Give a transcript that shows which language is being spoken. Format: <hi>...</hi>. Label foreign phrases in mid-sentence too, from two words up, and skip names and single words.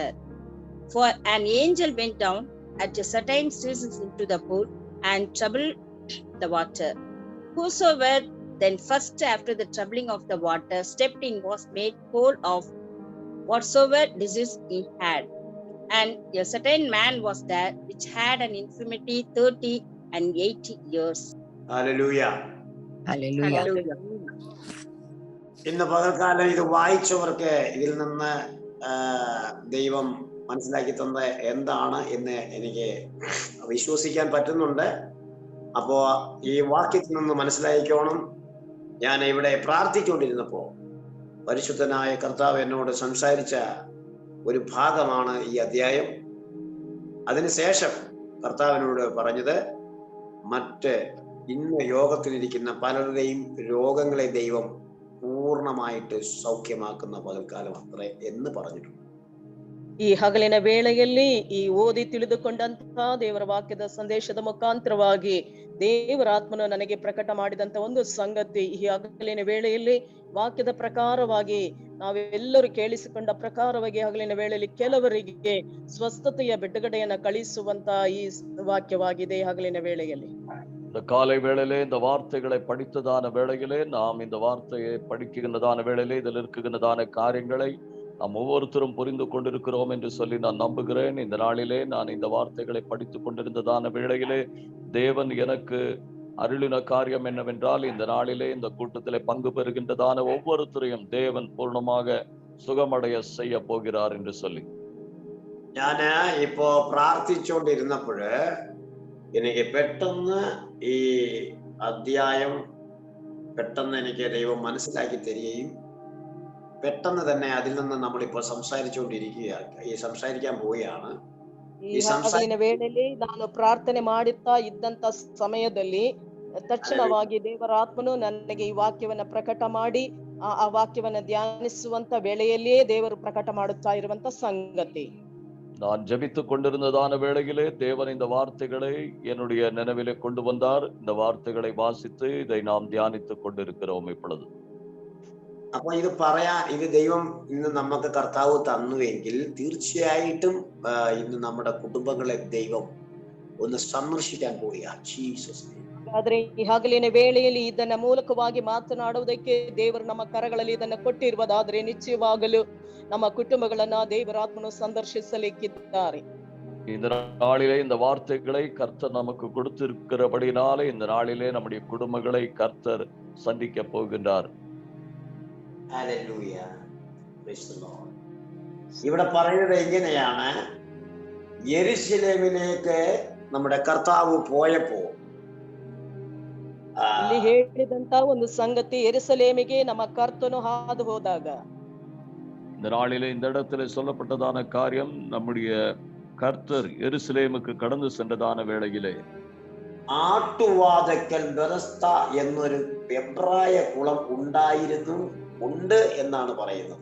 <en>For an angel went down at a certain season into the pool and troubled the water. Whosoever then first after the troubling of the water stepped in was made whole of whatsoever disease he had. And a certain man was there which had an infirmity 30 and 80 years. Hallelujah. Hallelujah.</en> <ml>ഇന്ന് പകൽക്കാലം ഇത് വായിച്ചവർക്ക് ഇതിൽ നിന്ന് ദൈവം മനസ്സിലാക്കി തന്ന എന്താണ് എന്ന് എനിക്ക് വിശ്വസിക്കാൻ പറ്റുന്നുണ്ട്. അപ്പോ ഈ വാക്യത്തിൽ നിന്ന് മനസ്സിലാക്കിക്കോണം. ഞാൻ ഇവിടെ പ്രാർത്ഥിച്ചുകൊണ്ടിരുന്നപ്പോ പരിശുദ്ധനായ കർത്താവ് എന്നോട് സംസാരിച്ച ഒരു ഭാഗമാണ് ഈ അധ്യായം. അതിനുശേഷം കർത്താവിനോട് പറഞ്ഞത്, മറ്റ് ഇന്ന് യോഗത്തിലിരിക്കുന്ന പലരുടെയും രോഗങ്ങളെ ദൈവം പൂർണ്ണമായിട്ട് സൗഖ്യമാക്കുന്ന പകൽക്കാലം അത്രേ എന്ന് പറഞ്ഞിട്ടുണ്ട്.</ml> <kn>ಈ ಹಗಲಿನ ವೇಳೆಯಲ್ಲಿ ಈ ಓದಿ ತಿಳಿದುಕೊಂಡಂತಹ ದೇವರ ವಾಕ್ಯದ ಸಂದೇಶದ ಮುಖಾಂತರವಾಗಿ ದೇವರ ಆತ್ಮನು ನನಗೆ ಪ್ರಕಟ ಮಾಡಿದಂತ ಒಂದು ಸಂಗತಿ, ಈ ಹಗಲಿನ ವೇಳೆಯಲ್ಲಿ ವಾಕ್ಯದ ಪ್ರಕಾರವಾಗಿ ನಾವೆಲ್ಲರೂ ಕೇಳಿಸಿಕೊಂಡ ಪ್ರಕಾರವಾಗಿ ಹಗಲಿನ ವೇಳೆಯಲ್ಲಿ ಕೆಲವರಿಗೆ ಸ್ವಸ್ಥತೆಯ ಬಿಡುಗಡೆಯನ್ನ ಕಳಿಸುವಂತ ಈ ವಾಕ್ಯವಾಗಿದೆ. ಹಗಲಿನ ವೇಳೆಯಲ್ಲಿ</kn> <ta>இந்த காலை வேளையிலே இந்த வார்த்தைகளை படித்ததான வேளையிலே நாம் இந்த வார்த்தையை படிக்கின்றதான வேளையிலே இதில் இருக்குகின்றதான காரியங்களை நாம் ஒவ்வொருத்தரும் புரிந்து கொண்டிருக்கிறோம் என்று சொல்லி நான் நம்புகிறேன். இந்த நாளிலே நான் இந்த வார்த்தைகளை படித்துக் கொண்டிருந்ததான வேளையிலே தேவன் எனக்கு அருளின காரியம் என்னவென்றால், இந்த நாளிலே இந்த கூட்டத்திலே பங்கு பெறுகின்றதான ஒவ்வொருத்தரையும் தேவன் பூர்ணமாக சுகமடைய செய்ய போகிறார் என்று சொல்லி.</ta> <ml>ഞാൻ ഇപ്പോ പ്രാർത്ഥിച്ചുകൊണ്ടിരുന്നപ്പോഴ് എനിക്ക് പെട്ടെന്ന് ഈ അധ്യായം പെട്ടെന്ന് എനിക്ക് ദൈവം മനസ്സിലാക്കി തരികയും പെട്ടെന്ന് തന്നെ അതിൽ നിന്ന് നമ്മളിപ്പോ സംസാരിക്കാൻ പോവുകയാണ്.</ml> <kn>ಈ ಹಗಲಿನ ವೇಳೆಯಲ್ಲಿ ನಾನು ಪ್ರಾರ್ಥನೆ ಮಾಡುತ್ತಾ ಇದ್ದಂತ ಸಮಯದಲ್ಲಿ ತಕ್ಷಣವಾಗಿ ದೇವರ ಆತ್ಮನು ನನಗೆ ಈ ವಾಕ್ಯವನ್ನ ಪ್ರಕಟ ಮಾಡಿ ಆ ವಾಕ್ಯವನ್ನ ಧ್ಯಾನಿಸುವಂತ ವೇಳೆಯಲ್ಲಿಯೇ ದೇವರು ಪ್ರಕಟ ಮಾಡುತ್ತಾ ಇರುವಂತ ಸಂಗತಿ.</kn> <ta>நான் ஜெபித்துக் கொண்டிருந்ததான வேளையிலே தேவன் இந்த வார்த்தைகளை என்னுடைய நினைவிலே கொண்டு வந்தார். இந்த வார்த்தைகளை வாசித்து இதை நாம் தியானித்துக் கொண்டிருக்கிறோம் இப்பொழுது.</ta> <ml>അപ്പൊ ഇത് ദൈവം ഇന്ന് നമുക്ക് കർത്താവ് തന്നുവെങ്കിൽ തീർച്ചയായിട്ടും ഇന്ന് നമ്മുടെ കുടുംബങ്ങളെ ദൈവം ഒന്ന് സന്ദർശിക്കാൻ പോവുകയാണ്. ജീസസ്.</ml> <kn>ಆದ್ರೆ ಈ ಹಗಲಿನ ವೇಳೆಯಲ್ಲಿ ಇದನ್ನ ಮೂಲಕವಾಗಿ ಮಾತನಾಡುವುದಕ್ಕೆ ದೇವರು ನಮ್ಮ ಕರಗಳಲ್ಲಿ ಇದನ್ನ ಕೊಟ್ಟಿರುವುದಾದ್ರೆ ನಿಶ್ಚಯವಾಗಲು ನಮ್ಮ ಕುಟುಂಬಗಳನ್ನ ದೇವರಾತ್ಮನು ಸಂದರ್ಶಿಸಲಿಕ್ಕಿದ್ದಾರೆ.</kn> <ta>இந்த நாளிலே இந்த வார்த்தைகளை கர்த்தர் நமக்கு கொடுத்திருக்கிறபடினாலே இந்த நாளிலே நம்முடைய குடும்பங்களை கர்த்தர் சந்திக்க போகின்றார்.</ta> <ml>ഹല്ലേലൂയ.</ml> <en>Praise the Lord.</en> <ml>ഇവിടെ പറയുന്നത് എങ്ങനെയാണ്? യെരുശലേമിലേക്ക് നമ്മുടെ കർത്താവ് പോയപ്പോൾ</ml> <kn>ಇಲ್ಲಿ ಹೇಳಿದಂತ ಒಂದು ಸಂಗತಿ, ಯೆರೂಸಲೇಮಿಗೆ ನಮ್ಮ ಕರ್ತನು ಹಾದು ಹೋದಾಗ,</kn> <ta>இந்த நாளிலே இந்த இடத்துல சொல்லப்பட்டதான காரியம் நம்முடைய கர்த்தர் எருசலேமுக்கு கடந்து சென்றதான வேளையிலே</ta> <ml>ആട്ടുവാതക്കൽ ബെതസ്ത എന്നൊരു എബ്രായ കുളം ഉണ്ട് എന്നാണ് പറയുന്നത്.</ml>